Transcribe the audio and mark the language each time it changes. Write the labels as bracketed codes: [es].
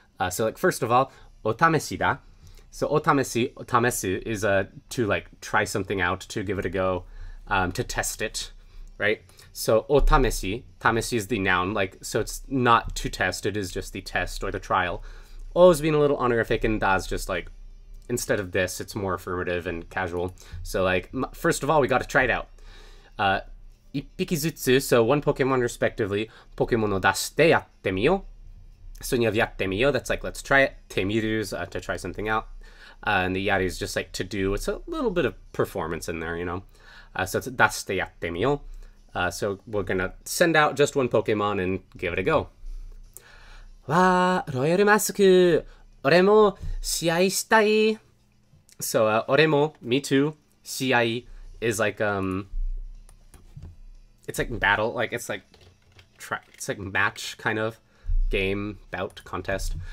[en] So like first of all, otameshi da. So tamesu is to like try something out, to give it a go, to test it, right? So tameshi is the noun, like, so it's not to test, it is just the test or the trial. O is being a little honorific, and da's just like, instead of this, it's more affirmative and casual. So like, first of all, we got to try it out. [ja] 一匹ずつ, [en] so one Pokemon respectively, Pokemon [ja] を出してやってみよう. [en] So when you have やってみよう, that's like, let's try it. てみる is to try something out. And the yari is just like to do. It's a little bit of performance in there, you know. So it's [ja] 出してやってみよう. [en] So we're gonna send out just one Pokemon and give it a go. [ja] わー、ロイヤルマスク。俺も試合したい. [en] So 俺も me too. 試合 is like it's like battle, like it's like match kind of game, bout, contest.